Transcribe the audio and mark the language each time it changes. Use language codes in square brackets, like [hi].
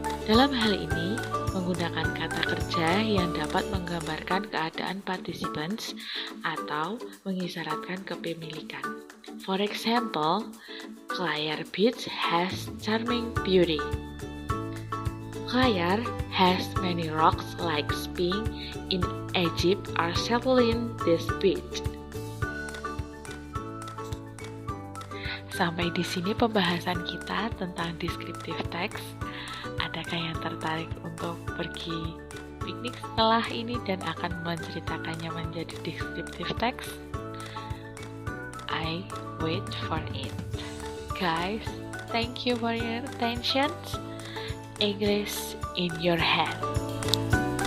[id] Dalam hal ini, menggunakan kata kerja yang dapat menggambarkan keadaan participants atau mengisyaratkan kepemilikan. [en] For example, Clare Beach has charming beauty. Clare has many rocks like being in Egypt or settling this beach. [id] Sampai di sini pembahasan kita tentang descriptive text. Adakah yang tertarik untuk pergi piknik setelah ini dan akan menceritakannya menjadi descriptive text? [en] I wait for it. Guys, thank you for your attention. English in your hand.